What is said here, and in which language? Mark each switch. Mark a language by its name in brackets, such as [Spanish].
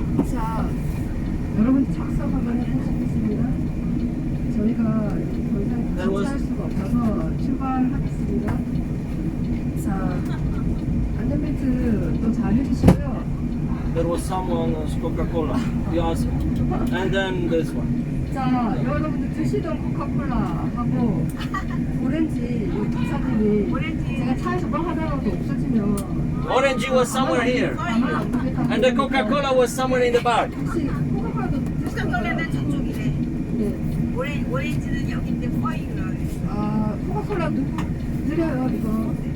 [Korean] 자, 여러분 착석 한번 해보시겠습니다. 저희가 더 이상 같이 할 수가 없어서 출발하겠습니다. 자, 안전벨트 또 잘 해주시고요. [English] There was someone Coca-Cola. Yes. And then this one. [Korean] 자, 여러분들 드시던 코카콜라하고 오렌지 이 기사님이 제가 차에서 뭘 하다가도 없어지면 [English] Orange was somewhere here. [Korean] 가만 안 두겠다고 [English] And the Coca-Cola was somewhere in the back. [Korean] 혹시 코카콜라도 코카콜라는 저쪽이래. 네. 오렌지는 여기인데 포인트를. 아, 코카콜라 누구 드려요 이거?